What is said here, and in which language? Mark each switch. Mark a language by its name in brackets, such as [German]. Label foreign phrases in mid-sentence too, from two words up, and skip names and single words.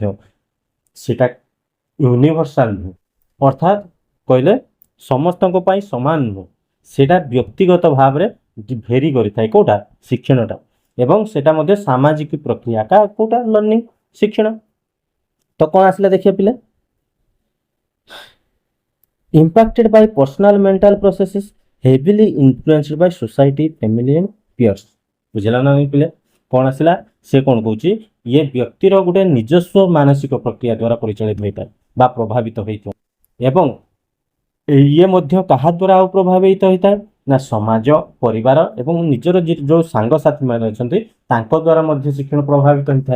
[Odia] ସେଟା ୟୁନିଭର୍ସାଲ ନୁହଁ, ଅର୍ଥାତ୍ କହିଲେ ସମସ୍ତଙ୍କ ପାଇଁ ସମାନ ନୁହଁ, ସେଟା ବ୍ୟକ୍ତିଗତ ଭାବରେ ଭେରି କରିଥାଏ କୋଉଟା ଶିକ୍ଷଣଟା, ଏବଂ ସେଟା ମଧ୍ୟ ସାମାଜିକ ପ୍ରକ୍ରିୟା କୋଉଟା ଲର୍ଣ୍ଣିଂ ଶିକ୍ଷଣ। ତ କ'ଣ ଆସିଲା ଦେଖିବା ପିଲା, [English] impacted by personal mental processes heavily influenced by society, family and peers। [Odia] ବୁଝିଲା ନା ପିଲା, କ'ଣ ଆସିଲା, ସେ କ'ଣ କହୁଛି ଇଏ ବ୍ୟକ୍ତିର ଗୋଟେ ନିଜସ୍ୱ ମାନସିକ ପ୍ରକ୍ରିୟା ଦ୍ୱାରା ପରିଚାଳିତ ହୋଇଥାଏ ବା ପ୍ରଭାବିତ ହୋଇଥାଏ, ଏବଂ ଇଏ ମଧ୍ୟ କାହା ଦ୍ୱାରା ଆଉ ପ୍ରଭାବିତ ହୋଇଥାଏ ନା ସମାଜ, ପରିବାର ଏବଂ ନିଜର ଯେଉଁ ସାଙ୍ଗସାଥିମାନେ ଅଛନ୍ତି ତାଙ୍କ ଦ୍ୱାରା ମଧ୍ୟ ଶିକ୍ଷଣ ପ୍ରଭାବିତ ହୋଇଥାଏ।